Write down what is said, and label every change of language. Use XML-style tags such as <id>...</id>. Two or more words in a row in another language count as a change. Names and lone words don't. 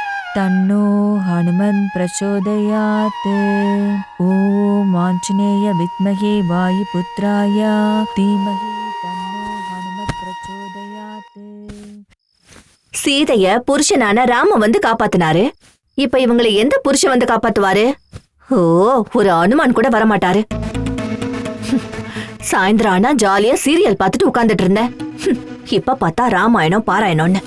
<sa>तन्नो हनुमन् प्रचोदयात्। ॐ आञ्जनेय विद्महे वायुपुत्राय धीमहि तन्नो हनुमत् प्रचोदयात्।</sa> <ta>சீதைய புருஷனான ராம வந்து காப்பாத்தினாரு. இப்ப இவங்களை எந்த புருஷன் வந்து காப்பாத்துவாரு? ஓ, ஒரு அனுமான் கூட வரமாட்டாரு. சாயந்தரம் ஆனா ஜாலியா சீரியல் பார்த்துட்டு உட்கார்ந்துட்டு இருந்தேன். இப்ப பார்த்தா ராமாயணம் பாராயணம்னு.</ta>